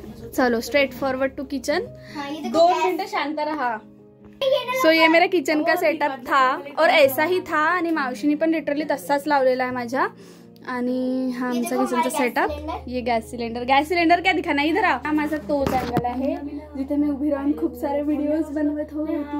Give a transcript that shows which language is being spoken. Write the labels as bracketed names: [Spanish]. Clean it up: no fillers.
[English] चलो straightforward to kitchen. [Marathi] 2 minute शांत रहा। [Hindi] सो ये मेरा किचन का सेटअप था और ऐसा ही था, [Marathi] आणि मावशीने पण लिटरली तसाच लावलेला आहे माझ्या। आणि हा आमचा किचनचा सेटअप। [Hindi] ये गॅस सिलेंडर क्या दिखाना, इधर आ। [Marathi] हा माझा तोच अँगल आहे जिथे मी उभी राहून खूप सारे व्हिडिओज बनवत होती।